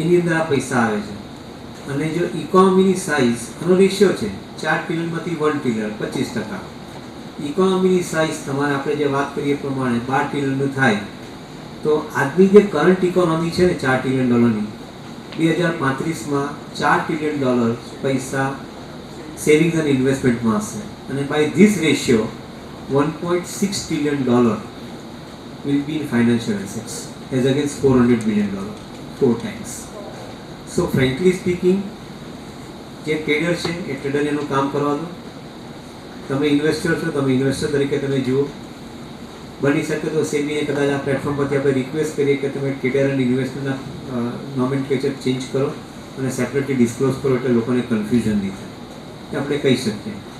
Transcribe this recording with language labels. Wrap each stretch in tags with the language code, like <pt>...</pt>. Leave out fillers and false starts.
<gu>એની અંદર આ પૈસા આવે છે. અને જો ઇકોનોમીની સાઇઝ, આનો રેશિયો છે 4 ટ્રિલિયનમાંથી 1 ટ્રિલિયન 25%. ઇકોનોમીની સાઇઝ તમારે આપણે જે વાત કરીએ પ્રમાણે 12 ટ્રિલિયનનું થાય તો આજની જે કરંટ ઇકોનોમી છે ને $4 ટ્રિલિયન 2035માં $4 ટ્રિલિયન પૈસા સેવિંગ્સ અને ઇન્વેસ્ટમેન્ટમાં હશે.</gu> <en>અને by this ratio $1.6 trillion will be in financial assets as against $400 billion, 4 times. So frankly speaking,</en> <gu>જે ટ્રેડર છે એ ટ્રેડર એનું કામ કરવા દો. તમે ઇન્વેસ્ટર છો, તમે ઇન્વેસ્ટર તરીકે તમે જુઓ. બની શકે તો સેબીને કદાચ આ પ્લેટફોર્મ પરથી આપણે રિક્વેસ્ટ કરીએ કે તમે ટ્રેડર અને ઇન્વેસ્ટરના નોમેનક્લેચર ચેન્જ કરો અને સેપરેટલી ડિસ્ક્લોઝ કરો એટલે લોકોને કન્ફ્યુઝન નહીં થાય. એ આપણે કહી શકીએ.</gu>